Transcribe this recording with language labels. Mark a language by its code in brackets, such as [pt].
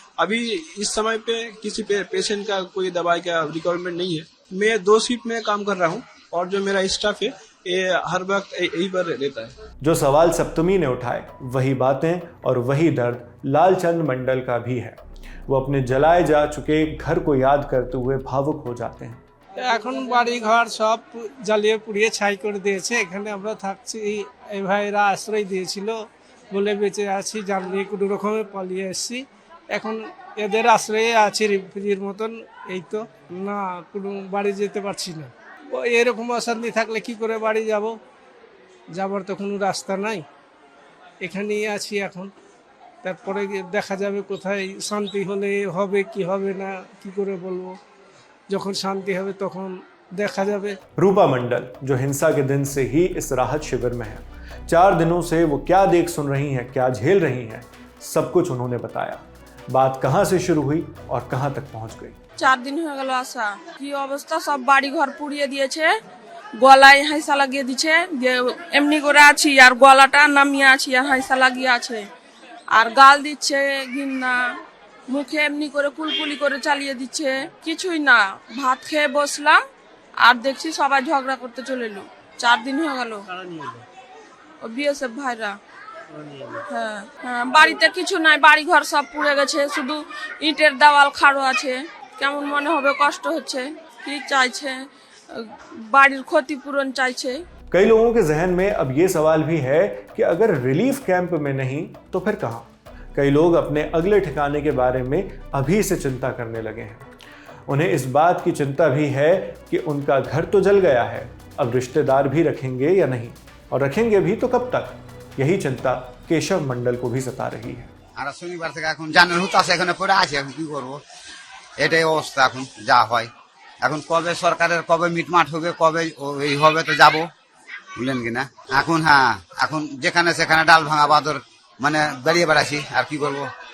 [hi] अभी इस समय पे किसी पेशेंट का कोई दवाई का रिक्वायरमेंट नहीं है। मैं 2 शिफ्ट में काम कर रहा हूँ और जो मेरा स्टाफ है ये हर वक्त यही पर रहता है। जो सवाल सप्तमी ने उठाए वही बातें और वही दर्द लालचंद मंडल का भी है। वो अपने जलाए जा चुके घर को याद करते हुए भावुक हो जाते हैं। [bn] এখন বাড়ি ঘর সব জ্বালিয়ে পুড়িয়ে ছাই করে দিয়েছে। এখানে আমরা থাকছি, এই ভাইরা আশ্রয় দিয়েছিল বলে বেঁচে আছি, জানলে কোনো রকমে পালিয়ে এসেছি। এখন এদের আশ্রয়ে আছি রিফিউজির মতন। এই তো না, কোনো বাড়ি যেতে পারছি না। ও এরকম অশান্তি থাকলে কি করে বাড়ি যাব? যাবার তো কোনো রাস্তা নাই। এখানেই আছি এখন। তারপরে দেখা যাবে কোথায় শান্তি হলে হবে কি হবে না কি করে বলবো। যখন শান্তি হবে তখন দেখা যাবে। [hi] रूपा मंडल जो हिंसा के दिन से ही इस राहत शिविर में है, 4 दिनों से वो क्या देख सुन रही हैं, क्या झेल रही हैं, सब कुछ उन्होंने बताया। बात कहां से शुरू हुई और कहां तक पहुंच गई। [bn] 4 দিন হয়ে গেল আসা। কি অবস্থা, সব বাড়ি ঘর পুড়িয়ে দিয়েছে, গলায় হাইসা লাগিয়ে দিচ্ছে। যে এমনি করে আছি আর গলাটা নামিয়ে আছি আর হাইসা লাগিয়ে আছে, আর গাল দিচ্ছে ঘিন্না, মুখে এমনি করে কুলকুলি করে চালিয়ে দিচ্ছে। কিছুই না, ভাত খেয়ে বসলাম আর দেখছি সবাই ঝগড়া করতে চলে এলো। 4 দিন হয়ে গেল। ও বিএসএফ ভাইরা। হ্যাঁ হ্যাঁ, বাড়িতে কিছু নাই, বাড়ি ঘর সব পুড়ে গেছে, শুধু ইটের দেওয়াল খাড়ো আছে। কেমন মনে হবে, কষ্ট হচ্ছে। কি চাইছে, বাড়ির ক্ষতিপূরণ চাইছে। [hi] कई लोगों के जहन में अब ये सवाल भी है कि अगर रिलीफ कैंप में नहीं तो फिर कहां। कई लोग अपने अगले ठिकाने के बारे में अभी से चिंता करने लगे हैं। उन्हें इस बात की चिंता भी है कि उनका घर तो जल गया है, अब रिश्तेदार भी रखेंगे या नहीं, और रखेंगे भी तो कब तक। यही चिंता केशव मंडल को भी सता रही है। [bn] আর শনিবার থেকে এখন জানার হতো আছে, এখানে পড়ে আছে, এখন কি করবো, এটাই অবস্থা এখন যা হয়। এখন কবে সরকারের কবে মিটমাট হবে, কবে এই হবে তো যাবো, বুঝলেন কিনা। এখন হ্যাঁ, এখন যেখানে সেখানে ডাল ভাঙা বাদর মানে বেরিয়ে বেড়াচ্ছি, আর কি করবো।